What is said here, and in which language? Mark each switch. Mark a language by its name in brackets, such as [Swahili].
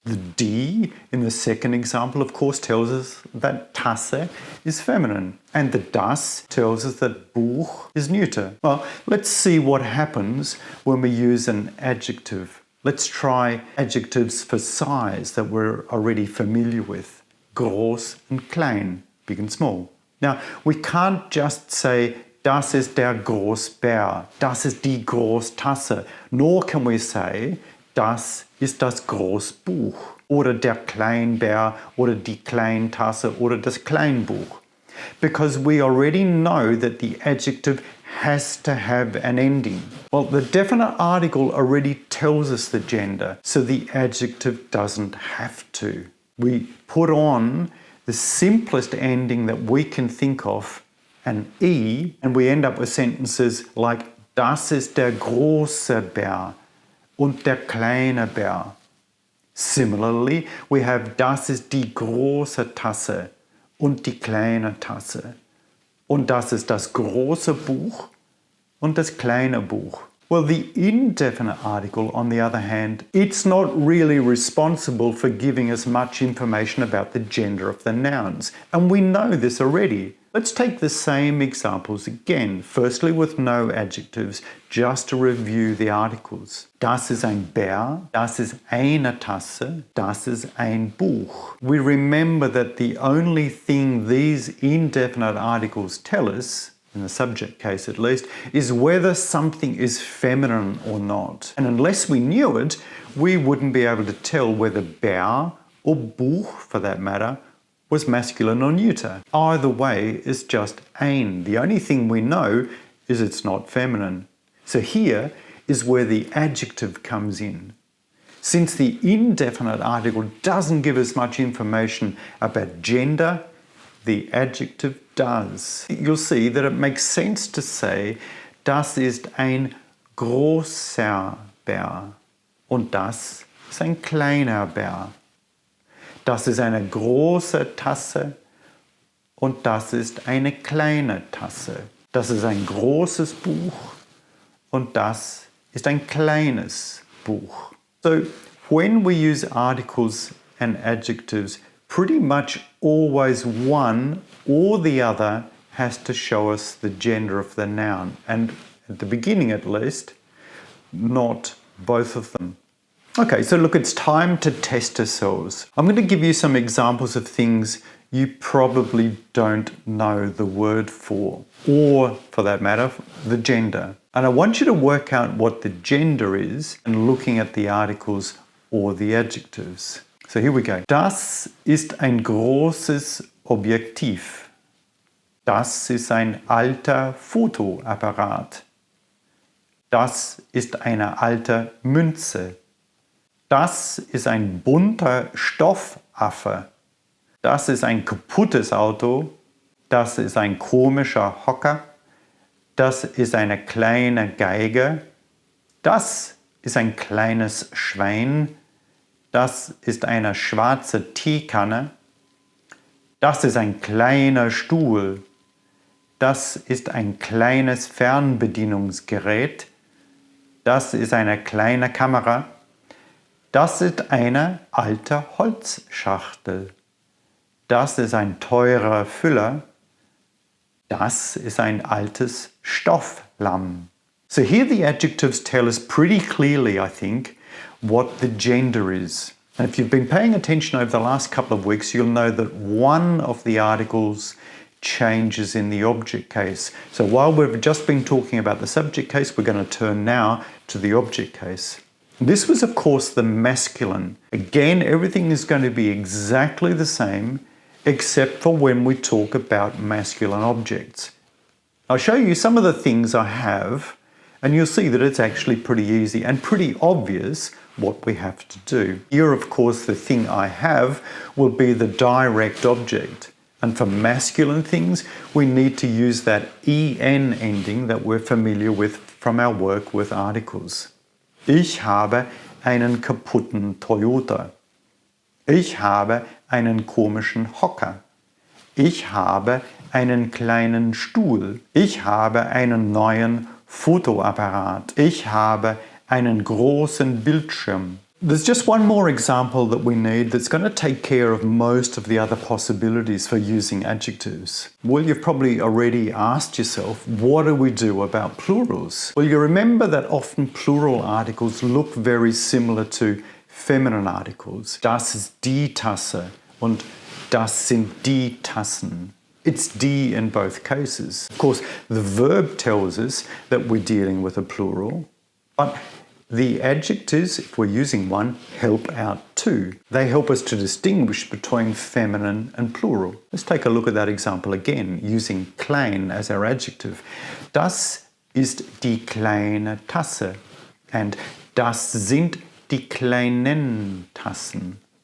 [English] The D in the second example, of course, tells us that Tasse is feminine. And the das tells us that Buch is neuter. Well, let's see what happens when we use an adjective. Let's try adjectives for size that we're already familiar with. Groß and klein, big and small. Now, we can't just say, [German] das ist der Großbär, das ist die Großtasse, [English] nor can we say, [German] das ist das Großbuch, oder der Kleinbär, oder die Kleintasse, oder das Kleinbuch. [English] Because we already know that the adjective has to have an ending. Well, the definite article already tells us the gender, so the adjective doesn't have to. We put on the simplest ending that we can think of, an E, and we end up with sentences like [German] das ist der große Bär und der kleine Bär. [English] Similarly, we have [German] das ist die große Tasse und die kleine Tasse. Und das ist das große Buch und das kleine Buch. [English] Well, the indefinite article, on the other hand, it's not really responsible for giving us much information about the gender of the nouns. And we know this already. Let's take the same examples again, firstly with no adjectives, just to review the articles. [German] Das ist ein Bär, das ist eine Tasse, das ist ein Buch. [English] We remember that the only thing these indefinite articles tell us, in the subject case at least, is whether something is feminine or not. And unless we knew it, we wouldn't be able to tell whether Bär, or Buch for that matter, was masculine or neuter. Either way is just ein. The only thing we know is it's not feminine. So here is where the adjective comes in. Since the indefinite article doesn't give us much information about gender, the adjective does. You'll see that it makes sense to say, [German] das ist ein großer Bär und das ist ein kleiner Bär. Das ist eine große Tasse und das ist eine kleine Tasse. Das ist ein großes Buch und das ist ein kleines Buch. [English] So when we use articles and adjectives, pretty much always one or the other has to show us the gender of the noun, and at the beginning at least, not both of them. Okay, so look, it's time to test ourselves. I'm going to give you some examples of things you probably don't know the word for, or for that matter, the gender. And I want you to work out what the gender is and looking at the articles or the adjectives. So here we go. [German] Das ist ein großes Objektiv. Das ist ein alter Fotoapparat. Das ist eine alte Münze. Das ist ein bunter Stoffaffe. Das ist ein kaputtes Auto. Das ist ein komischer Hocker. Das ist eine kleine Geige. Das ist ein kleines Schwein. Das ist eine schwarze Teekanne. Das ist ein kleiner Stuhl. Das ist ein kleines Fernbedienungsgerät. Das ist eine kleine Kamera. Das ist eine alte Holzschachtel. Das ist ein teurer Füller. Das ist ein altes Stofflamm. [English] So here the adjectives tell us pretty clearly, I think, what the gender is. And if you've been paying attention over the last couple of weeks, you'll know that one of the articles changes in the object case. So while we've just been talking about the subject case, we're going to turn now to the object case. This was, of course, the masculine. Again, everything is going to be exactly the same, except for when we talk about masculine objects. I'll show you some of the things I have, and you'll see that it's actually pretty easy and pretty obvious what we have to do. Here, of course, the thing I have will be the direct object. And for masculine things, we need to use that en ending that we're familiar with from our work with articles. [German] Ich habe einen kaputten Toyota. Ich habe einen komischen Hocker. Ich habe einen kleinen Stuhl. Ich habe einen neuen Fotoapparat. Ich habe einen großen Bildschirm. [English] There's just one more example that we need that's going to take care of most of the other possibilities for using adjectives. Well, you've probably already asked yourself, what do we do about plurals? Well, you remember that often plural articles look very similar to feminine articles. [German] Das ist die Tasse und das sind die Tassen. [English] It's die in both cases. Of course, the verb tells us that we're dealing with a plural, but the adjectives, if we're using one, help out too. They help us to distinguish between feminine and plural. Let's take a look at that example again, using klein as our adjective. [German] Das ist die kleine Tasse [English] and [German] das sind die kleinen Tassen.